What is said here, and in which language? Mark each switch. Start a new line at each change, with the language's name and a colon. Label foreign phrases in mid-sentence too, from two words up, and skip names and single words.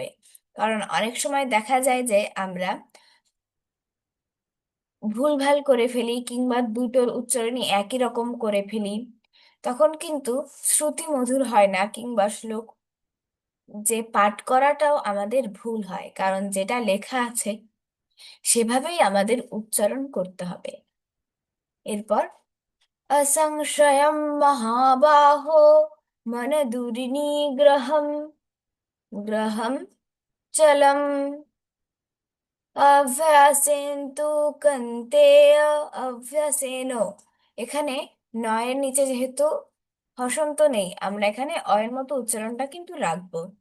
Bangla: কারণ অনেক সময় দেখা যায় যে আমরা ভুলভাল করে ফেলি কিংবা দুটোর উচ্চারণই একই রকম করে ফেলি, তখন কিন্তু শ্রুতি মধুর হয় না, কিংবা শ্লোক যে পাঠ করাটাও আমাদের ভুল হয়, কারণ যেটা লেখা আছে সেভাবেই আমাদের উচ্চারণ করতে হবে।
Sanskrit: এরপর असंशयं महाबाहो मनदुर्निग्रहं ग्रहं चलम् अभ्यासेन तु কন্তেয় অভ্যাসেন।
Bangla: এখানে নয়ের নিচে যেহেতু হসন্ত নেই, আমরা এখানে অয়ের মতো উচ্চারণটা কিন্তু রাখবো।